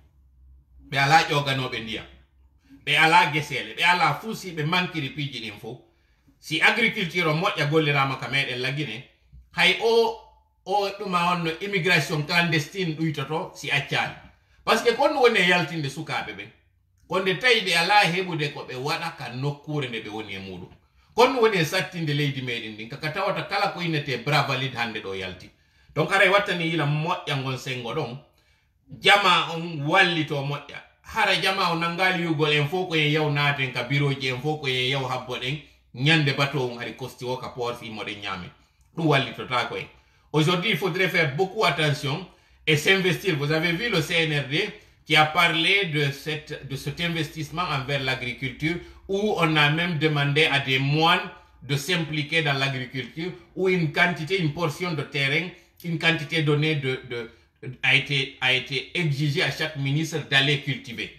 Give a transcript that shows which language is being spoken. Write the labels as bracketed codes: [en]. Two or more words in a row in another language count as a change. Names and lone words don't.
[ff] ɓe ala ƴoganoɓe ndiyam ɓe ala gesele ɓe ala fuu si ɓe mankiri piiji ɗin fof si agriculture o moƴƴa gollirama ka meɗen lagine hay o ɗuma honno [fr] immigration clandestine [ff] ɗuytoto si accani [fr] par ce que [ff] kon woni e yaltinde sukaɓe ɓen konde tawi ɓe ala heɓude ko ɓe waɗa ka nokkure nde ɓe woni e muɗum kon woni e sattinde leydi meɗen ndin kaka tawata kala ko innete bravalide hande ɗo yalti donc aray wattani yila moƴƴa ngon sengo ɗon jama on wallito moƴƴa hara jama o nangali yugol en fof ko en yaw naaten ka bureau ji en fof ko en yaw habbo ɗen ñande bateau on ari kosti o ka port fi moɗen ñaame ɗum wallitota ko en [fr] aujourd'hui il faudrait faire beaucoup attention et s'investir vous avez vu le CNRD qui a parlé de cet investissement envers l'agriculture où on a même demandé à des moines de s'impliquer dans l'agriculture où une portion de terrain, une quantité donnée a été exigée à chaque ministre d'aller cultiver.